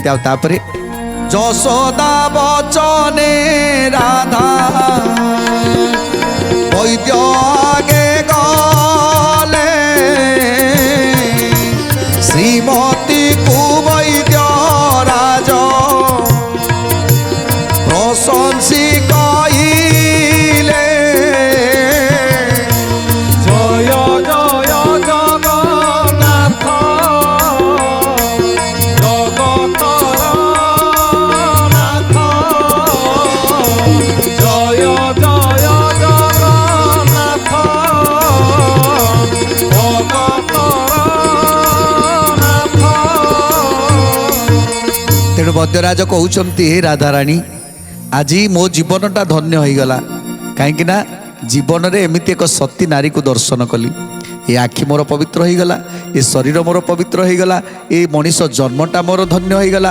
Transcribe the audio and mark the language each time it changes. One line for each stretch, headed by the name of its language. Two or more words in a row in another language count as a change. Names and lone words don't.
Odia: ଆଉ ତାପରେ ଯଶୋଦା ବଚନେ ରାଧା ବୈଦ୍ୟ ଆଗେ ଗଲେ ଶ୍ରୀମତୀ କୁ ବୈଦ୍ୟ ରାଜ ପ୍ରଶଂସି କହିଲେ
Assamese: জয় জয় জগন্নাথ জগতর নাথ জয় জয় জগন্নাথ জগতর নাথ।
Odia: ତେଣୁ ବୈଦ୍ୟରାଜ କହୁଛନ୍ତି ହେ ରାଧାରାଣୀ ଆଜି ମୋ ଜୀବନଟା ଧନ୍ୟ ହୋଇଗଲା। କାହିଁକି ନା ଜୀବନରେ ଏମିତି ଏକ ସତୀ ନାରୀକୁ ଦର୍ଶନ କଲି। ଏ ଆଖି ମୋର ପବିତ୍ର ହୋଇଗଲା, ଏ ଶରୀର ମୋର ପବିତ୍ର ହୋଇଗଲା, ଏ ମଣିଷ ଜନ୍ମଟା ମୋର ଧନ୍ୟ ହୋଇଗଲା।